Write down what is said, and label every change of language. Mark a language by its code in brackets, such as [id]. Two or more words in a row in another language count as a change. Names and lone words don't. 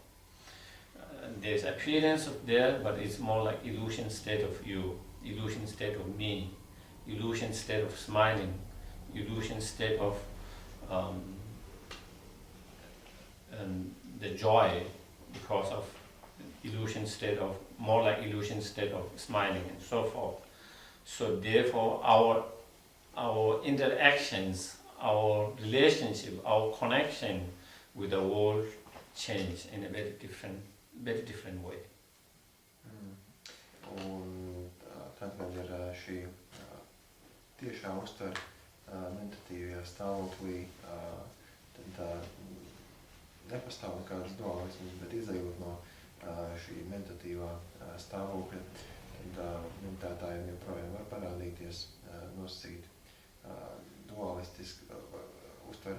[en] There's appearance of there, but it's more like illusion state of you, illusion state of me, illusion state of smiling, illusion state of the joy, because of illusion state of, more like illusion state of smiling and so forth. So therefore our interactions, our relationship, our connection with the world change in a very different way. [lv] Un tad, kad ir šī tiešā uztvere meditatīvajā stāvoklī, tad nepastāv nekādas dualismas, bet izējot no šī meditatīvā stāvokļa, tad meditētājiem joprojām var parādīties nosacīt dualistiski uztveri.